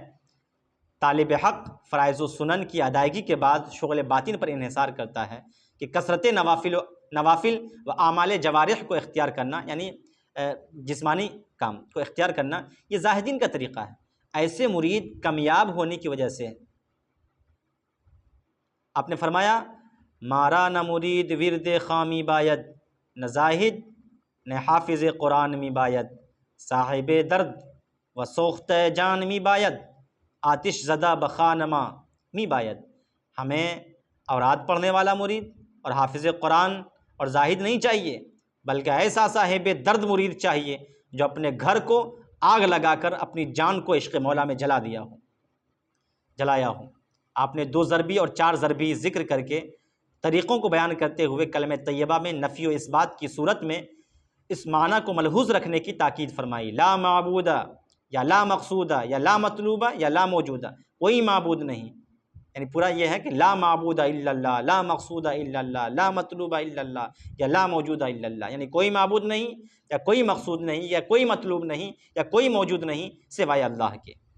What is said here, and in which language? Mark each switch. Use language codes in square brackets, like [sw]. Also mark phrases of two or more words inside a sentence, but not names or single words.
[ur] طالب حق فرائض و سنن کی ادائیگی کے بعد شغل باطن پر انحصار کرتا ہے کہ کثرت نوافل و اعمال جوارح کو اختیار کرنا، یعنی جسمانی کام کو اختیار کرنا، یہ زاہدین کا طریقہ ہے۔ ایسے مرید کامیاب ہونے کی وجہ سے آپ نے فرمایا [fa] مارا نہ مرید ورد خامی باید، نہ زاہد نہ حافظ قرآن می باید، صاحب درد و سوخت جان می باید، آتش زدہ بخانما می باید۔ [ur] ہمیں اوراد پڑھنے والا مرید اور حافظ قرآن اور زاہد نہیں چاہیے، بلکہ ایسا صاحب درد مرید چاہیے جو اپنے گھر کو آگ لگا کر اپنی جان کو عشق مولا میں جلایا ہو۔ آپ نے 2 ضربی اور 4 ضربی ذکر کر کے طریقوں کو بیان کرتے ہوئے کلمہ طیبہ میں نفی و اس بات کی صورت میں اس معنی کو ملحوظ رکھنے کی تاکید فرمائی، [ar] لا معبودہ یا لا مقصودہ یا لا مطلوبہ یا لا موجودہ، [ur] کوئی معبود نہیں، یعنی پورا یہ ہے کہ [ar] لا معبود الا اللہ، لا مقصود الا اللہ، لا مطلوب الا اللہ [ur] یا [ar] لا موجود الا اللہ، [ur] یعنی کوئی معبود نہیں یا کوئی مقصود نہیں یا کوئی مطلوب نہیں یا کوئی موجود نہیں سوائے اللہ کے۔